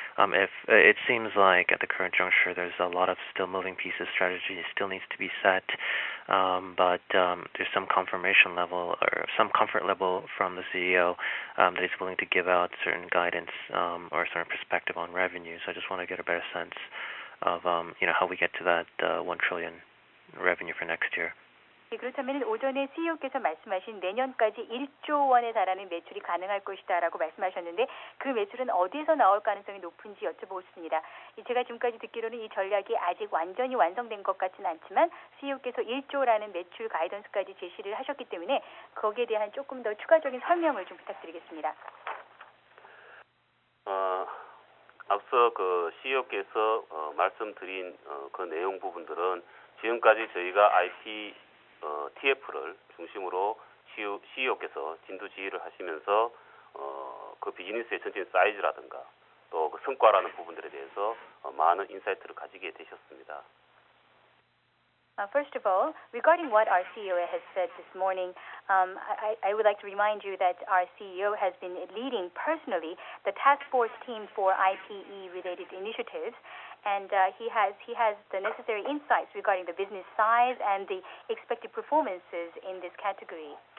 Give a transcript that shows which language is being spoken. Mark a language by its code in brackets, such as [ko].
[en] If it seems like at the current juncture there's a lot of still moving pieces, strategy still needs to be set, but there's some confirmation level or some comfort level from the CEO that he's willing to give out certain guidance or a certain perspective on revenue. So I just want to get a better sense of how we get to that 1 trillion revenue for next year. [ko] 그렇다면 오전에 CEO께서 말씀하신 내년까지 1조 원에 달하는 매출이 가능할 것이다라고 말씀하셨는데 그 매출은 어디에서 나올 가능성이 높은지 여쭤보고 싶습니다. 제가 지금까지 듣기로는 이 전략이 아직 완전히 완성된 것 같지는 않지만 CEO께서 1조라는 매출 가이던스까지 제시를 하셨기 때문에 거기에 대한 조금 더 추가적인 설명을 좀 부탁드리겠습니다. 앞서 그 CEO께서 말씀드린 그 내용 부분들은 지금까지 저희가 TF를 중심으로 CEO께서 진두지휘를 하시면서 그 비즈니스의 전체적인 사이즈라든가 또 그 성과라는 부분들에 대해서 많은 인사이트를 가지게 되셨습니다. [en] First of all, regarding what our CEO has said this morning, I would like to remind you that our CEO has been leading personally the task force team for IPE-related initiatives, and he has the necessary insights regarding the business size and the expected performances in this category.